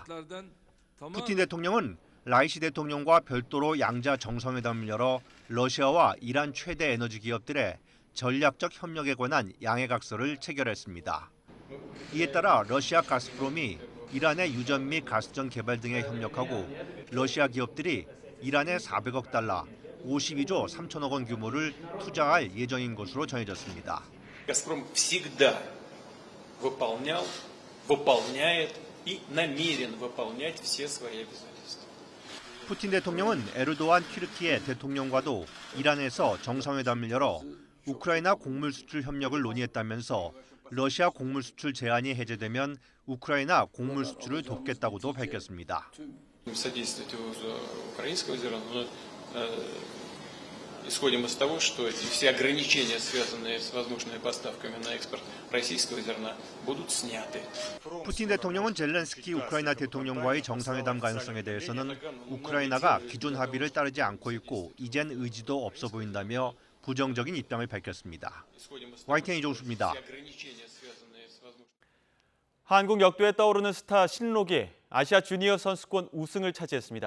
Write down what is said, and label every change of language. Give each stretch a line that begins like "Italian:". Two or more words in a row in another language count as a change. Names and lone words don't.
Korean: 푸틴 대통령은 라이시 대통령과 별도로 양자 정상회담을 열어 러시아와 이란 최대 에너지 기업들의 전략적 협력에 관한 양해각서를 체결했습니다. 이에 따라 러시아 가스프롬이 이란의 유전 및 가스전 개발 등에 협력하고 러시아 기업들이 이란에 400억 달러, 52조 3천억 원 규모를 투자할 예정인 것으로 전해졌습니다.
Russian: Газпром всегда выполняет и намерен выполнять все свои обязательства.
Korean: 푸틴 대통령은 에르도안 튀르키예 대통령과도 이란에서 정상회담을 열어 우크라이나 곡물 수출 협력을 논의했다면서 러시아 곡물 수출 제한이 해제되면 우크라이나 곡물 수출을 돕겠다고도 밝혔습니다.
Russian: Исходим из того, что все ограничения, связанные с возможными поставками на экспорт российского зерна, будут сняты.
Korean: 푸틴 대통령은 젤렌스키 우크라이나 대통령과의 정상회담 가능성에 대해서는 우크라이나가 기존 합의를 따르지 않고 있고 이젠 의지도 없어 보인다며 부정적인 입장을 밝혔습니다. YTN 이종수입니다. 한국 역도에 떠오르는 스타 신록이 아시아 주니어 선수권 우승을 차지했습니다.